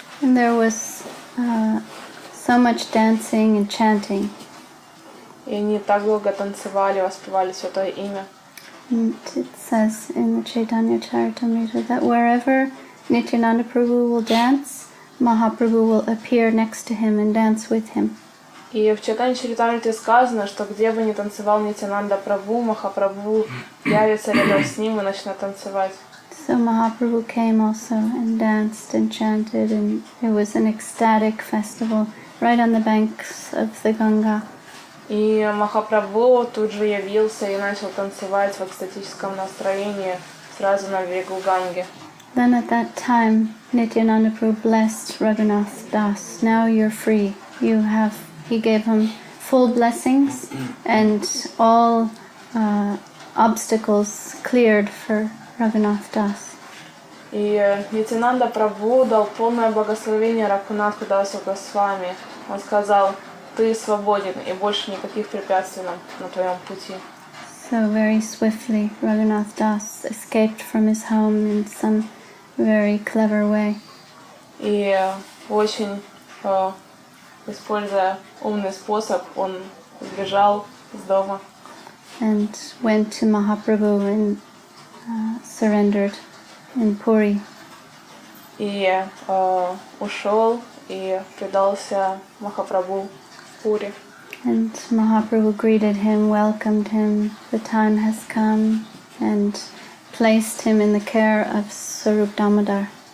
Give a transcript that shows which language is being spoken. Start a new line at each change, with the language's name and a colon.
English: And there was so much dancing and chanting.
Russian: И они так долго танцевали, воспевали Святое Имя.
English: And it says in the Chaitanya Charitamrita that wherever Nityananda Prabhu will dance, Mahaprabhu will appear next to him and dance with him.
Russian: И в Чайтанья Чаритамрите сказано, что где бы ни танцевал Нитьянанда Прабху, Махапрабху явится рядом с ним и начнет танцевать.
English: So Mahaprabhu came also and danced and chanted, and it was an ecstatic festival right on the banks of the Ganga.
Russian: И Махапрабху тут же явился и начал танцевать в экстатическом настроении сразу на берегу Ганги.
English: Then at that time, Nityananda Prabhu blessed Raghunath Das. Now you're free. He gave him full blessings and all obstacles cleared for Raghunath Das.
Russian: И Нитьянанда Прабху дал полное благословение Рагхунатхи Дасу Госвами. Он сказал: ты свободен, и больше никаких препятствий на твоем пути.
English: So very swiftly, Raghunath Das escaped from his home in some very clever way.
Russian: И очень, используя умный способ, он сбежал из дома.
English: And went to Mahaprabhu and surrendered in Puri.
Russian: И ушел и предался Махапрабху в Пури.
English: And Mahaprabhu greeted him, welcomed him, the time has come, and placed him in the care of Sarup Damodar.